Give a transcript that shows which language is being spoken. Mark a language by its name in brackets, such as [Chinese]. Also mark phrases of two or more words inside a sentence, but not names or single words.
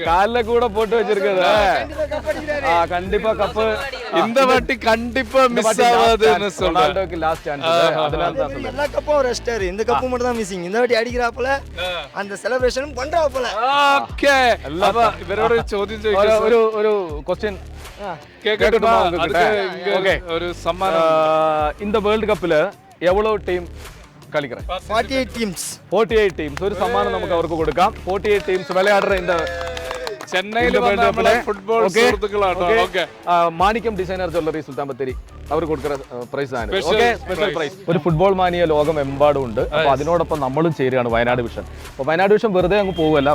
[Tamil] கால்ல கூட போட்டு வச்சிருக்குது. கண்டிப்பா கப் இந்த வாட்டி கண்டிப்பா மிஸ் ஆகாதுன்னு சொல்றேன். ரொனால்டோக்கு [English] last chance. [Tamil] அதனால தான் சொல்றேன். எல்லா கப்பும் ரெஸ்டர். இந்த கப்பு மட்டும் தான் மிஸ்ஸிங். இந்த வாட்டி அடிக்கறாப்பல அந்த செலிப்ரேஷனும் பண்றாப்பல. ஓகே, அப்ப இவரோட [Malayalam] ചോദ്യം ചോദിക്കാം. ഒരു ക്വസ്റ്റ്യൻ [Tamil] கேட்கட்டுமா? ஓகே, ஒரு சம்மானம். இந்த [English] world cup [Tamil] எவ்வளவு டீம் കളിக்கிறேன்? [English] 48 teams. 48 teams. [Malayalam] ഒരു സമ്മാനം നമുക്ക് അവർക്ക് കൊടുക്കാം. 48 teams [Tamil] വിളയാടുற இந்த [Malayalam] ചെന്നൈയിൽ വന്ന ഫുട്ബോൾ സുഹൃത്തുക്കളാണ്. ഓക്കെ, മാണിക്യം ഡിസൈനർ ജ്വല്ലറി സുൽത്താൻ ബത്തേരി അവർ കൊടുക്കുന്ന പ്രൈസ് ആണ്. ഓക്കെ, [English] special prize. [Malayalam] ഒരു [English] football mania [Malayalam] ലോകം എമ്പാടും ഉണ്ട്. അപ്പോൾ അതിനോടൊപ്പം നമ്മളും ചേരുകയാണ് വയനാട് വിഷൻ. അപ്പോൾ വയനാട് വിഷൻ വെറുതെ അങ്ങ് പോവുകയല്ല.